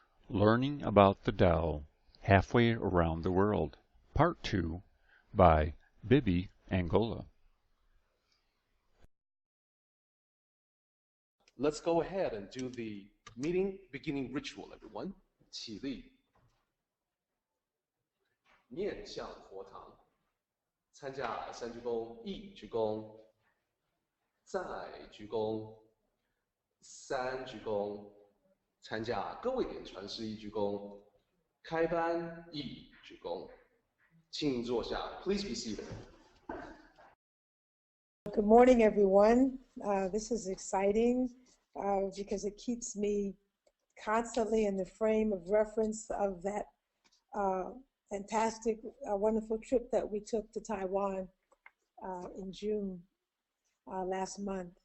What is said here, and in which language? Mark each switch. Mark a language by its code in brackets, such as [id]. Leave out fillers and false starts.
[en] Learning about the Tao Halfway Around the World, Part 2, by Bibi Angola. Let's go ahead and do the meeting beginning ritual, everyone. [zh] 起立，面向佛堂，参加三鞠躬，一鞠躬，再鞠躬，三鞠躬，参加各位点传师一鞠躬，开班一鞠躬，请坐下。 [en] Please be seated. Good morning, everyone. This is exciting because it keeps me constantly in the frame of reference of that fantastic, wonderful trip that we took to Taiwan in June last month.